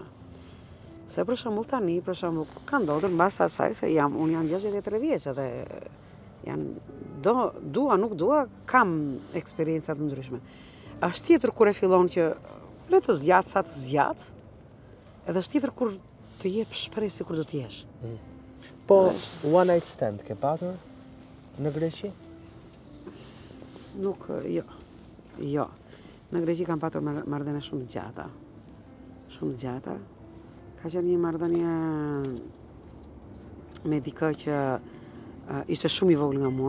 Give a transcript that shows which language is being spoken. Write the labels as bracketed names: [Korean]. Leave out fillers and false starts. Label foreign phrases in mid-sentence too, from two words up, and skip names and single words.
[Albanian] Se për shembull tani, ka ndodhur mbas asaj se unë jam 63 vjeç edhe dua nuk dua, kam eksperienca të ndryshme. Është tjetër kur e fillon që le të zgjat sa të zgjat, edhe është tjetër kur të jep shpresë sikur do të jesh. Po [English] one night stand [Albanian] ke patur në Greqi? Nuk, jo. Në Greqi kam patur marrëdhënie shumë të gjata. Ka qenë një marrëdhënie me dikë që ishte shumë i vogël nga mua.